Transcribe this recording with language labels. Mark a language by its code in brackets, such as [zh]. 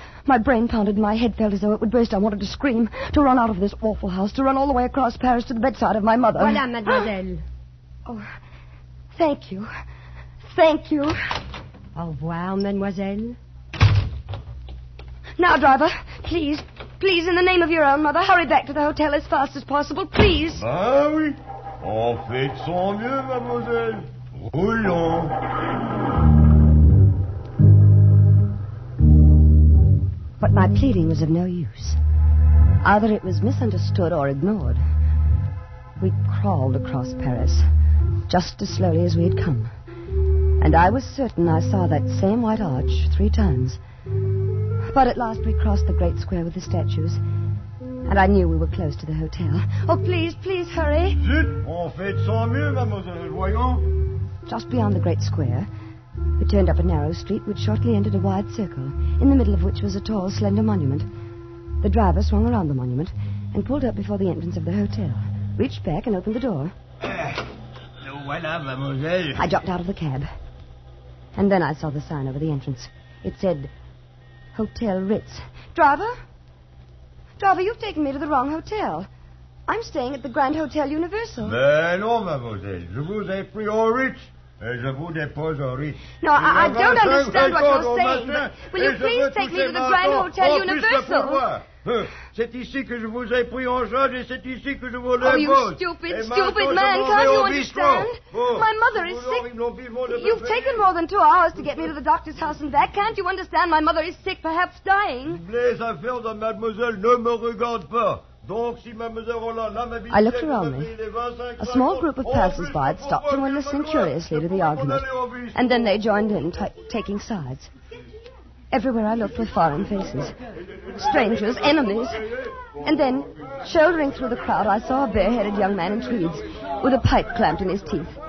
[en] My brain pounded, my head felt as though it would burst. I wanted to scream, to run out of this awful house, to run all the way across Paris to the bedside of my mother. [fr] Voilà, mademoiselle. [en] Oh, thank you. Thank you. [fr] Au revoir, mademoiselle. [en] Now, driver, please, please, in the name of your own mother, hurry back to the hotel as fast as possible, please. [fr] Ah oui. En fait, sans mieux, mademoiselle. Roulons. [en] But my pleading was of no use. Either it was misunderstood or ignored. We crawled across Paris, just as slowly as we had come. And I was certain I saw that same white arch three times. But at last we crossed the great square with the statues. And I knew we were close to the hotel. Oh, please, please hurry. [fr] Zut, on fait sans mieux, mademoiselle, voyons. [en] Just beyond the great square, we turned up a narrow street which shortly entered a wide circle, in the middle of which was a tall, slender monument. The driver swung around the monument and pulled up before the entrance of the hotel, reached back and opened the door. [fr] Voilà, mademoiselle. [en] I jumped out of the cab. And then I saw the sign over the entrance. It said, Hotel Ritz. Driver? Driver, you've taken me to the wrong hotel. I'm staying at the Grand Hotel Universal. [fr] Ben non, mademoiselle. Je vous ai pris au Ritz. Et je vous dépose au Ritz. [en] No, I don't understand what you're saying. Will you please take me to the Grand Hotel Universal? [fr] C'est ici que je vous ai pris en charge et c'est ici que je vous dépose. [en] Oh, you stupid, stupid man. Can't you understand? My mother is sick. You've taken more than 2 hours to get me to the doctor's house and back. Can't you understand? My mother is sick, perhaps dying. [fr] Les affaires de mademoiselle ne me regardent pas. Donc, si mademoiselle Roland, [en] I looked around me. A small group of passers-by had stopped and were listening curiously to the argument. And then they joined in, taking sides. Everywhere I looked were foreign faces. Strangers, enemies. And then, shouldering through the crowd, I saw a bareheaded young man in tweeds with a pipe clamped in his teeth.